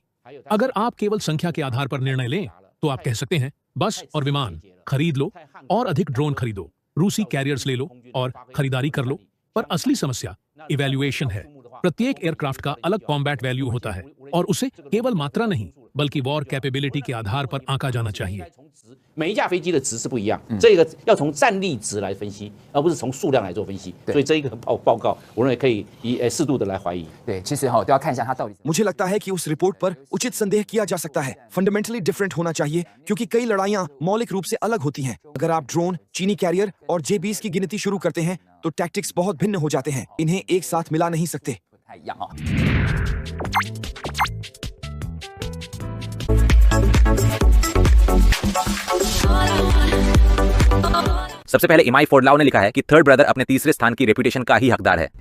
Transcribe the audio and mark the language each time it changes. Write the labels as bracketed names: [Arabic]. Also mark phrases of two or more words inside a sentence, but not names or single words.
[Hindi] अगर आप केवल संख्या के आधार पर निर्णय लें तो आप कह सकते हैं बस और विमान खरीद लो और अधिक ड्रोन खरीदो, रूसी कैरियर्स ले लो और खरीदारी कर लो। पर असली समस्या इवैल्यूएशन है। प्रत्येक एयरक्राफ्ट का अलग [English] combat value [Hindi] होता है और उसे केवल मात्रा नहीं बल्कि [English] war capability [Hindi] के आधार पर आंका जाना चाहिए। [Chinese] 每一架飞机的值是不一样，这个要从战力值来分析，而不是从数量来做分析。所以这一个报告，我认为可以适度的来怀疑。对，其实都要看一下它到底。 [Hindi] मुझे लगता है कि उस रिपोर्ट पर उचित संदेह किया जा सकता है। [English] fundamentally different [Hindi] होना चाहिए, क्योंकि कई लड़ाइयां मौलिक रूप से अलग होती हैं। अगर आप ड्रोन, चीनी कैरियर और J-20 की गिनती शुरू करते हैं तो टैक्टिक्स बहुत भिन्न हो जाते हैं। इन्हें एक साथ मिला नहीं सकते। सबसे पहले इमाई फोर्डलाओ ने लिखा है कि [English] third brother [Hindi] अपने तीसरे स्थान की रेपुटेशन का ही हकदार है।